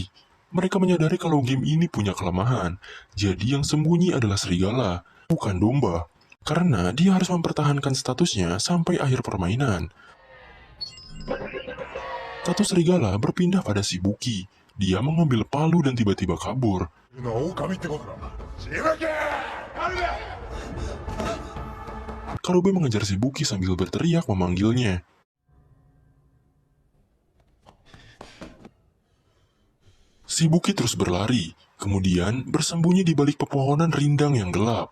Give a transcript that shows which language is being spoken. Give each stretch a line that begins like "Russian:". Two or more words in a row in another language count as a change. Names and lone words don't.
Indonesian: Mereka menyadari kalau game ini punya kelemahan, jadi yang sembunyi adalah serigala, bukan domba. Karena dia harus mempertahankan statusnya sampai akhir permainan. Status serigala berpindah pada Shibuki. Dia mengambil palu dan tiba-tiba kabur.
Japanese: 狼ってことだ。しぶき！
Indonesian: Karube mengejar Shibuki sambil berteriak memanggilnya. Shibuki terus berlari, kemudian bersembunyi di balik pepohonan rindang yang gelap.